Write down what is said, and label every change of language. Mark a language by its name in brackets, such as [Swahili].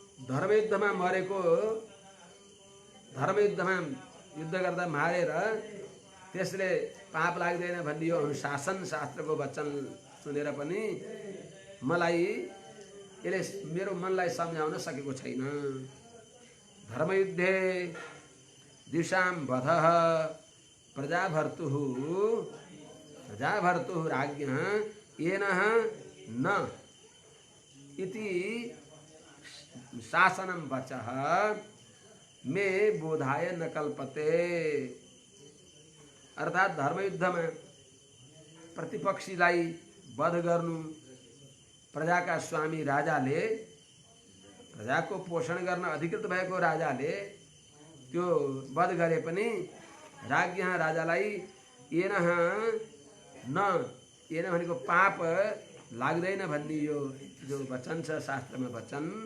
[Nepali] धर्मयुद्धमा मरेको, धर्मयुद्धमा युद्ध गर्दा मारेर त्यसले पाप लाग्दैन भन्ने यो अनुशासन शास्त्रको वचन सुनेर पनि मलाई यसले मेरो मनलाई सम्झाउन सकेको छैन। [Sanskrit] धर्मयुद्धे दिशाम वधः प्रजाभर्तुः राज्ञः येनः न इति शासनम वचः मे बोधाय न कल्पते। [Nepali] अर्थात धर्मयुद्धमा प्रतिपक्षीलाई वध गर्नु, प्रजाका स्वामी राजाले, प्रजाको पोषण गर्न अधिकृत भएको राजाले त्यो वध गरे पनि राज्ञ राजालाई येनः न, येन भनेको पाप लाग्दैन भन्ने यो जो वचन छ शास्त्रमा वचन,